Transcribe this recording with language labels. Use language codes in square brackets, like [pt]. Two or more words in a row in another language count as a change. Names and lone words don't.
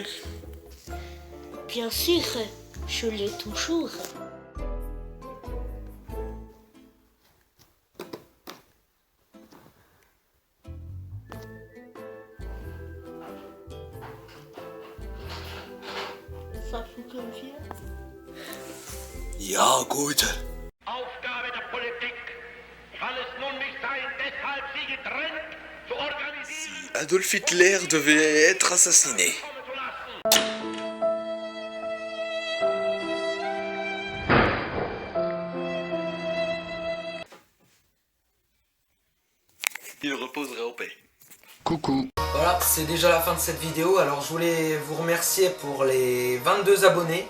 [fr] Bien sûr, je l'ai toujours. Ça vous convient? [de] Ja, gut. Aufgabe der Politik kann es nun nicht sein, deshalb sie getrennt zu organisieren [fr] Adolf Hitler devait être assassiné. [de] zu lassen. [fr] Il reposerait en paix. Coucou. Voilà, c'est déjà la fin de cette vidéo. Alors je voulais vous remercier pour les 22 abonnés.